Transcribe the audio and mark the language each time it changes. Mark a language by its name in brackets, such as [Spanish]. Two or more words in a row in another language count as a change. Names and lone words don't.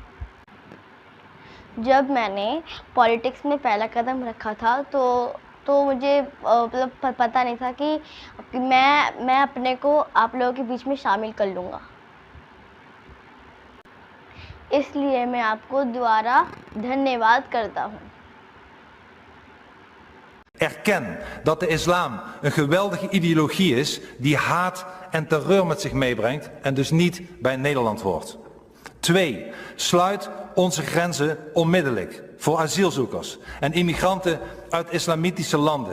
[Hindi] जब मैंने पॉलिटिक्स में पहला कदम रखा था, तो मुझे मतलब पता नहीं था कि मैं अपने को आप लोगों के बीच में शामिल कर लूँगा। इसलिए मैं आपको दोबारा धन्यवाद करता हूँ। [Dutch] Erken dat de islam een geweldige ideologie is die haat en terreur met zich meebrengt en dus niet bij Nederland hoort. 2. Sluit onze grenzen onmiddellijk voor asielzoekers en immigranten uit islamitische landen.